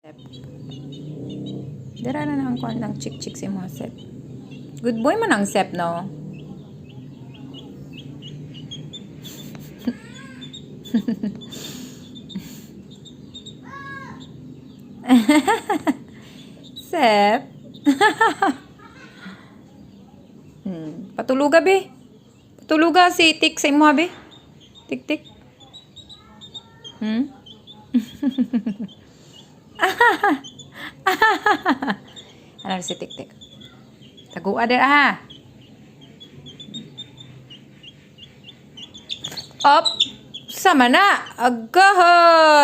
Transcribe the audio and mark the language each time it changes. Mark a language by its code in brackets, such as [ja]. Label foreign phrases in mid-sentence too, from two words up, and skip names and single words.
[hil] Dara na ang kuan lang chik-chik si mo Sep. [en] Good boy [hil] man ang Sep, no? Sep. Patuluga be. Patuluga si Tik sa imo be. Tik tik. Ano si Tik tik? Tagua der ah. Op. Sama na. Agahoy.